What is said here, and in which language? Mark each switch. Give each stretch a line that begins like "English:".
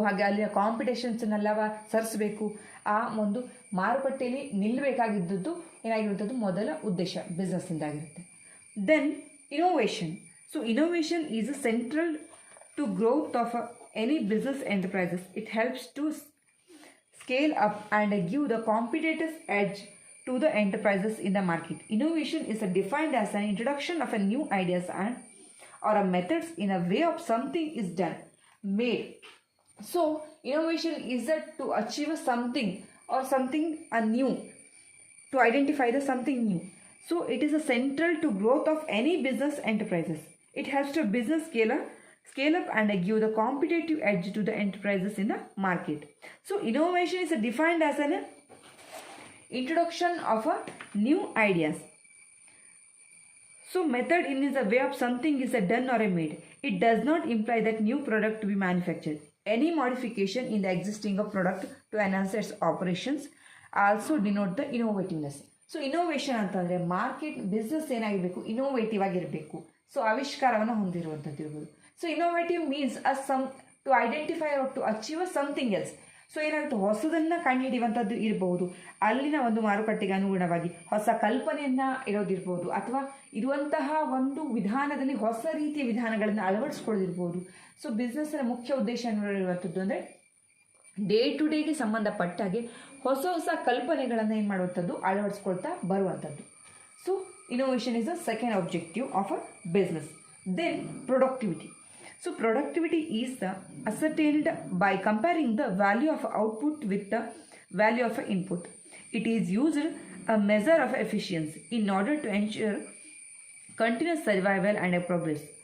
Kannada: ಹಾಗೆ ಅಲ್ಲಿಯ ಕಾಂಪಿಟೇಷನ್ಸನ್ನೆಲ್ಲವ ಸರಿಸಬೇಕು. ಆ ಒಂದು ಮಾರುಕಟ್ಟೆಯಲ್ಲಿ ನಿಲ್ಲಬೇಕಾಗಿದ್ದದ್ದು ಏನಾಗಿರುವಂಥದ್ದು ಮೊದಲ ಉದ್ದೇಶ ಬಿಸ್ನೆಸ್ಸಿಂದಾಗಿರುತ್ತೆ.
English: Then innovation. So innovation is a central to growth of any business enterprises. It helps to scale up and give the competitors edge to the enterprises in the market. Innovation is defined as an introduction of a new ideas and or a methods in a way of something is done, made. So innovation is to achieve something or something new, to identify the something new. So it is a central to growth of any business enterprises. It helps to business scale up and give the competitive edge to the enterprises in the market. So innovation is defined as an introduction of a new ideas. So method in is a way of something is a done or a made. It does not imply that new product to be manufactured. Any modification in the existing of product to enhance its operations also denote the innovativeness.
Kannada: So innovation ಅಂತಂದರೆ market business ಏನಾಗಿರಬೇಕು? Innovative ಆಗಿರಬೇಕು. So ಆವಿಷ್ಕಾರವನ್ನು ಹೊಂದಿರುವಂಥದ್ದು ಇರ್ಬೋದು.
English: So innovative means to identify or to achieve something else. So
Kannada: ಏನಾಗುತ್ತೆ? ಹೊಸದನ್ನು ಕಂಡುಹಿಡಿಯುವಂಥದ್ದು ಇರಬಹುದು, ಅಲ್ಲಿನ ಒಂದು ಮಾರುಕಟ್ಟೆಗೆ ಅನುಗುಣವಾಗಿ ಹೊಸ ಕಲ್ಪನೆಯನ್ನು ಇರೋದಿರ್ಬೋದು, ಅಥವಾ ಇರುವಂತಹ ಒಂದು ವಿಧಾನದಲ್ಲಿ ಹೊಸ ರೀತಿಯ ವಿಧಾನಗಳನ್ನು ಅಳವಡಿಸ್ಕೊಳ್ಳೋದಿರ್ಬೋದು. ಸೊ ಬಿಸ್ನೆಸ್ನ ಮುಖ್ಯ ಉದ್ದೇಶ ಇರುವಂಥದ್ದು ಅಂದರೆ ಡೇ ಟು ಡೇಗೆ ಸಂಬಂಧಪಟ್ಟಾಗೆ ಹೊಸ ಹೊಸ ಕಲ್ಪನೆಗಳನ್ನು ಏನು ಮಾಡುವಂಥದ್ದು? ಅಳವಡಿಸ್ಕೊಳ್ತಾ ಬರುವಂಥದ್ದು.
English: So innovation is the second objective of a business. Then productivity. So productivity is ascertained by comparing the value of output with the value of input. It is used a measure of efficiency in order to ensure continuous survival and progress.